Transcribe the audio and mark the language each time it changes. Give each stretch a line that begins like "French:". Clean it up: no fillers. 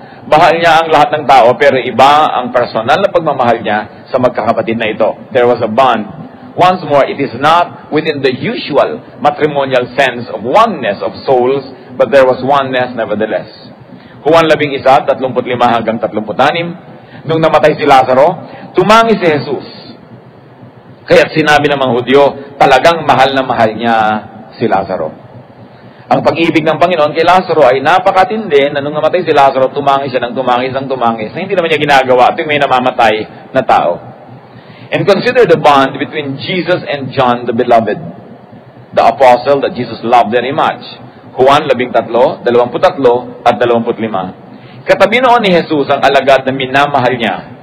Filipino: Mahal niya ang lahat ng tao, pero iba ang personal na pagmamahal niya sa magkakapatid na ito.
English: There was a bond. Once more, it is not within the usual matrimonial sense of oneness of souls, but there was oneness nevertheless.
Filipino: Juan 11:35-36, nung namatay si Lazaro, tumangi si Jesus. Kaya't sinabi ng mga Hudyo, talagang mahal na mahal niya si Lazaro. Ang pag-ibig ng Panginoon kay Lazaro ay napakatindi na nung namatay si Lazaro, tumangis siya ng tumangis na hindi naman niya ginagawa tuwing may namamatay na tao.
English: And consider the bond between Jesus and John the Beloved, the apostle that Jesus loved very much.
Filipino: Juan 13:23-25. Katabi noon ni Jesus ang alagad na minamahal niya.